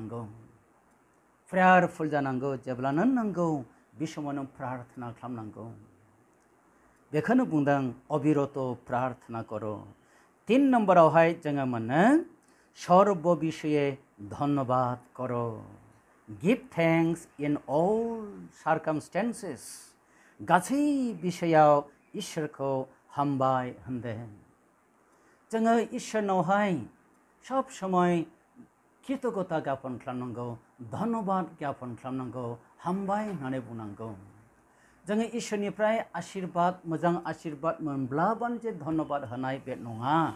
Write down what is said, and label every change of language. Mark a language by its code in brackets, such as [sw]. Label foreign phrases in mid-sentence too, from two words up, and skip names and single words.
[brx] जानांगौ जेब्लानो नांगौ बे समावनो प्रार्थना खालामनांगौ बेखौनो बुंदों [as] अबिरत प्रार्थना करो [brx] 3 नम्बरावहाय जोङो मोनो [as] सर्व विषये धन्यवाद करो [en] give thanks in all circumstances [brx] गासै बिषयाव इसोरखौ हामबाय होनदों जोङो इसोरनावहाय सब समय कृतज्ञता ज्ञापन खालामनांगौ धन्यवाद ज्ञापन खालामनांगौ हामबाय होननानै बुंनांगौ जोङो इसोरनिफ्राय आशीर्बाद मोजां आशीर्बाद मोनब्लाबानो जे धन्यवाद होनाय बे नङा